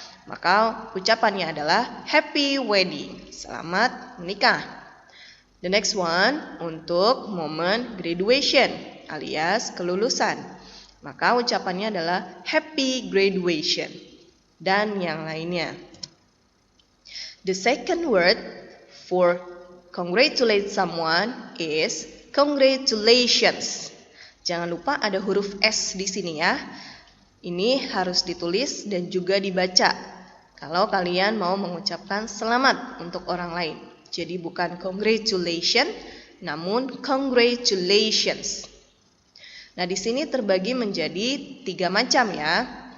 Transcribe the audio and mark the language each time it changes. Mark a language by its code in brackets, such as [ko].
[id] Maka ucapannya adalah [en] happy wedding, [id] selamat menikah. [en] The next one [id] untuk momen graduation alias kelulusan. Maka ucapannya adalah [en] happy graduation [id] dan yang lainnya. [en] The second word for congratulate someone is congratulations. [id] Jangan lupa ada huruf S di sini ya. Ini harus ditulis dan juga dibaca. Kalau kalian mau mengucapkan selamat untuk orang lain. Jadi bukan congratulation, namun congratulations. Nah, di sini terbagi menjadi 3 macam ya.